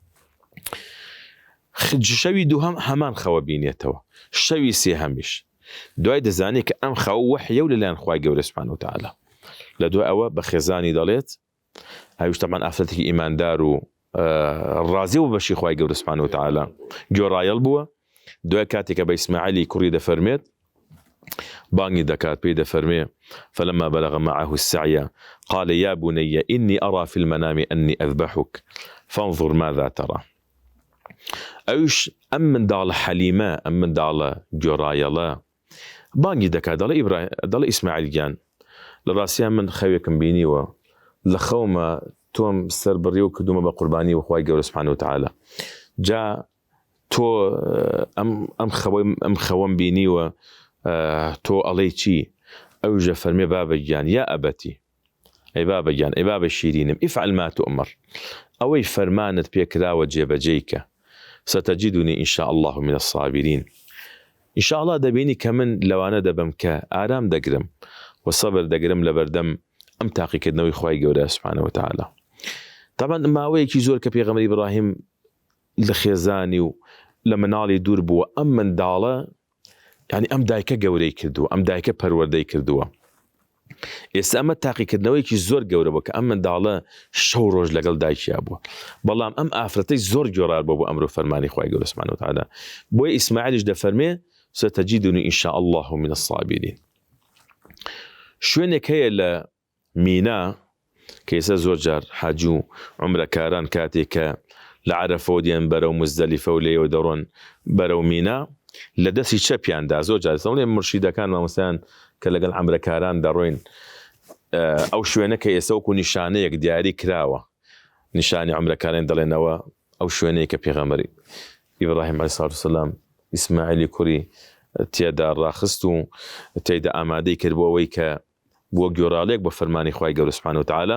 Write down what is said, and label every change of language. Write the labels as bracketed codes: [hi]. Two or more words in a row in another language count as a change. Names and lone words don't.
[ckb] شەوی دووهەم هەمان خەوە بینێتەوە شەوی سێهەمیش دوای دەزانێت کە ئەم خەوە وحیە و لەلایەن خوای گەورە [ar] سوبحانە وتعالە [ckb] لە دوای ئەوە بە خێزانی دەڵێت ئەویش تەمان ئافرەتێکی ئیماندار و ڕازی و بەشی خوای گەورە [ar] سوبحانە وتعالە [ckb] گۆڕایەڵ بووە دوای کاتێکە بە ئیسماعیلی کوڕی دەفەرمێت بانگی دەکات پێی دەفەرمێ [ar] فلما بلغ معه السعي قال يا بني إني أرى في المنام أني أذبحك فانظر ماذا ترى [ckb] ئەوش ئەم منداڵە حەلیمە ئەم منداڵە گۆڕایەڵە بانگی دەکات دەڵێ ئیسماعیل گیان لە ڕاستیان من خەوێکم بینیوە لە خەومە تۆم سەربڕی و کردومە بە قوربانی و خوای گەورە [ar] سوبحانە وتعالە [ckb] جا تۆ ئەم خەوەم بینیوە تۆ ئەڵێی چی ئەوژە فەرمێ بابە گیان [ar] یا ئەبەتی [ckb] ئەی بابە گیان ئەی بابە شیرینم [ar] ئیفعل ما تؤمر [ckb] ئەوەی فەرمانت پێکراوە جێبەجێیکە [ar] ستجدني إن شاء الله من الصابرين إن شاء الله [ckb] دەبینی کە من لەوانە دەبم کە ئارام دەگرم وصبر دەگرم لە بەردەم ئەم تاقیکردنەوەی خوای گەورە [ar] سبحانه وتعالى. [ckb] طبعا ماوەیەکی زۆر کە پێغەمبەری ئیبراهیم لە خێزانی و لە مناڵی دوور بووە ئەم منداڵە یعنی ئەم دایکە گەورەی کردووە ئەم دایکە پەروەردەی کردووە. ئێستا ئەمە تاقیکردنەوەیکی زۆر گەورە بووە کە ئەم منداڵە شەو ڕۆژ لەگەڵ دایکیا بووە بەڵام ئەم ئافرەتەی زۆر گۆڕار بووە بۆ ئەمر و فەرمانی خوای گەورە [ar] سبحانه وتعالى. [ckb] بۆیە ئیسماعیلیش دەفەرمێ [ar] ستجدني إن شاء الله من الصابرين. [ckb] شوێنێک هەیە لە مینا کە ئێستا زۆر جار حاجی و عومرەکاران کاتێک کە لە عەرەفە دێن بەرەو مزدەلیفە و لێوە دەڕۆن بەرەو مینا لە دەستی چەپیاندا زۆر جار ئێستا مرشیدەکان مامۆستایان کە لەگەڵ عومرەکاران دەڕۆین ئەو شوێنە کە ئێستا وەکو نیشانەیەک دیاری کراوە نیشانی عومرەکاران دەڵێنەوە ئەو شوێنەیە کە پێغەمبەری ئیبراهیم [ar] عەلەیهی سەڵاتو وەسەلام [ckb] ئیسماعیلی کوڕی تێدا ڕاخست و تێدا ئامادەی کرد بۆ ئەوەی کە بۆ گۆڕاڵێک بە فەرمانی خوای گەورە [ar] سبحانه وتعالى.